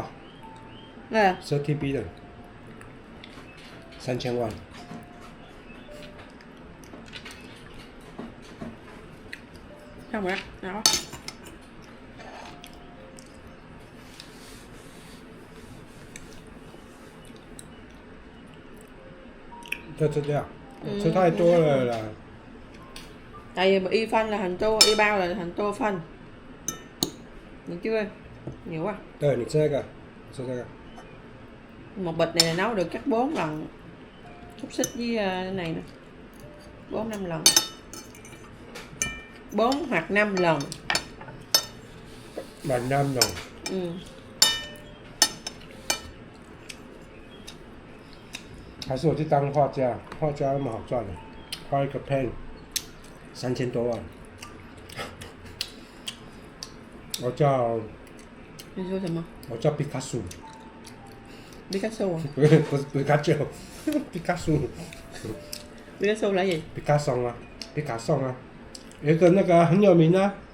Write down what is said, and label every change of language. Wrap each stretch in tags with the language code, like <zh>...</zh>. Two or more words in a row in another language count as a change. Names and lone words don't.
<vi>Ghê.</vi> <zh>30 billion， 3000万。</zh> <vi>Xong rồi đó. Đó.</vi> <zh>就这样，吃太多了啦。</zh> <vi>Tại vì y phân là thành tô, y bao là thành tô phân. Được chưa? Nhiều quá.</vi> <zh>对，你吃那个，吃这个。</zh> <vi>Một bịch này là nấu được chắc 4 lần xúc xích với cái này nè. 4-5 lần. 4 hoặc 5 lần. 满năm rồi. Ừ.</vi> <zh>还是我去当画家，画家那么好赚的，画一个 pen 3000多万。我叫</zh> <vi>Đi số 什么？</vi> <zh>我叫毕卡索，</zh> <vi>Picasso à?</vi> <zh>不是毕卡丘，毕卡索，</zh> <vi>Picasso là gì?</vi> <zh>毕卡松啊，毕卡松啊，有一个那个很有名啊，</zh>